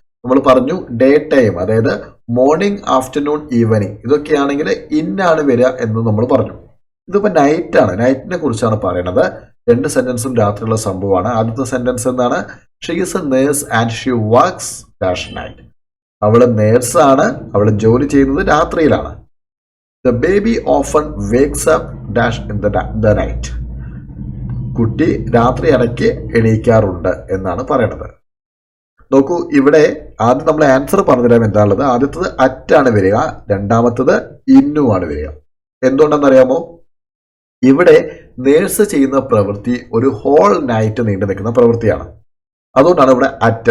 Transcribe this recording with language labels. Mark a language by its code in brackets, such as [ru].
[ml] നമ്മൾ പറഞ്ഞു day time, അതായത് മോർണിംഗ്, ആഫ്റ്റർനൂൺ, ഈവനിങ് ഇതൊക്കെയാണെങ്കിൽ ഇന്നാണ് വരിക എന്ന് നമ്മൾ പറഞ്ഞു. ഇതിപ്പോൾ നൈറ്റ് ആണ്. നൈറ്റിനെ കുറിച്ചാണ് പറയുന്നത്. രണ്ട് സെന്റൻസും രാത്രിയുള്ള സംഭവമാണ്. ആദ്യത്തെ സെന്റൻസ് എന്താണ്? [en] She is a nurse and she works dash night. [ml] അവൾ നേഴ്സാണ്, അവൾ ജോലി ചെയ്യുന്നത് രാത്രിയിലാണ്. [en] The baby often wakes up dash in the night. [ml] കുട്ടി രാത്രി ഇടയ്ക്ക് എണീക്കാറുണ്ട് എന്നാണ് പറയണത്. നോക്കൂ, ഇവിടെ ആദ്യം നമ്മൾ ആൻസർ പറഞ്ഞുതരാം എന്താണുള്ളത്. ആദ്യത്തത് അറ്റ് ആണ് വരിക, രണ്ടാമത്തത് ഇന്നു ആണ് വരിക. എന്തുകൊണ്ടെന്നറിയാമോ? ഇവിടെ നേഴ്സ് ചെയ്യുന്ന പ്രവൃത്തി ഒരു ഹോൾ നൈറ്റ് നീണ്ടു നിൽക്കുന്ന പ്രവൃത്തിയാണ്. അതുകൊണ്ടാണ് ഇവിടെ അറ്റ്.